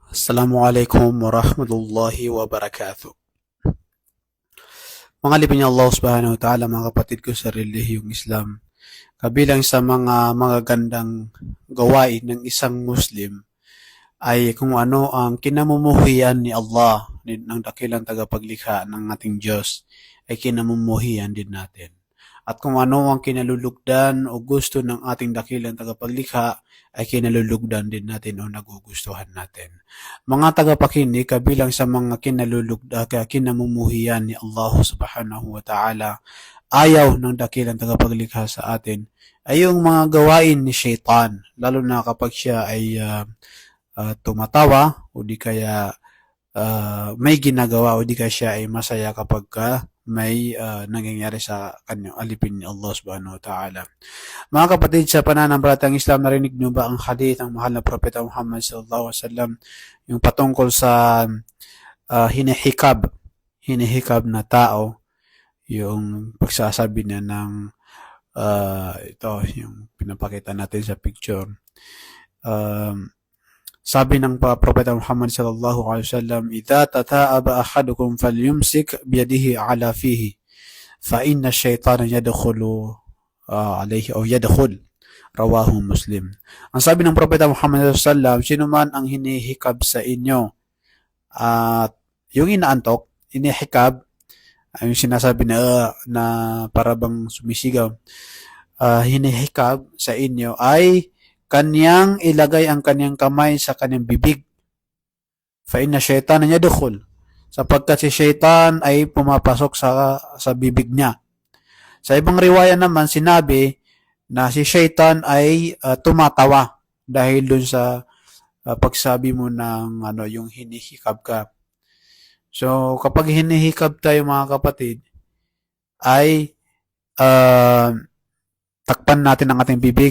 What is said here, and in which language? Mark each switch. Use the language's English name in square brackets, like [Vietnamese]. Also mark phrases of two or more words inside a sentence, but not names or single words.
[Arabic] السلام عليكم ورحمة الله وبركاته. [Filipino] Mga lipin niya Allah [Arabic] سبحانه وتعالى, [Filipino] mga kapatid ko sa relihiyong Islam, kabilang sa mga magagandang gawain ng isang Muslim ay kung ano ang kinamumuhian ni Allah, ng dakilang tagapaglikha ng ating Diyos, ay kinamumuhian din natin. At kung ano ang kinalulugdan o gusto ng ating dakilang tagapaglikha, ay kinalulugdan din natin o nagugustuhan natin. Mga tagapakinig, kabilang sa mga kinamumuhian ni Allah [Arabic] سبحانه وتعالى, [Filipino] ayaw ng dakilang tagapaglikha sa atin, ay yung mga gawain ni Shaitan, lalo na kapag siya ay tumatawa o di kaya may ginagawa o di kaya siya ay masaya kapag may nangyayari sa kanyang alipin ni Allah [Arabic] سبحانه وتعالى. [Filipino] Mga kapatid, sa pananampalatayang Islam, narinig niyo ba ang hadith ng mahal na propeta Muhammad [Arabic] صلى الله عليه وسلم, [Filipino] yung patungkol sa hinihikab na tao, yung pagsasabi niya ng ito, yung pinapakita natin sa picture. Sabi ng propeta [Arabic] Muhammad صلى الله عليه وسلم إذا تثاءب أحدكم فليمسك بيده على فيه فإن الشيطان يدخل عليه o yadkhul." رواه مسلم. [Filipino] Ang sabi ng propeta Muhammad [Arabic] صلى الله عليه وسلم, [Filipino] sino man ang hinihikab sa inyo at yung inaantok, hinihikab, yung sinasabi na para bang sumisigaw, hinihikab sa inyo ay kanyang ilagay ang kanyang kamay sa kanyang bibig. [Arabic] فإن الشيطان يدخل, [Filipino] sapagkat si syaitan ay pumapasok sa bibig niya. Sa ibang riwaya naman sinabi na si syaitan ay tumatawa dahil dun sa pagsabi mo ng yung hinihikab ka. So kapag hinihikab tayo mga kapatid, ay takpan natin ang ating bibig.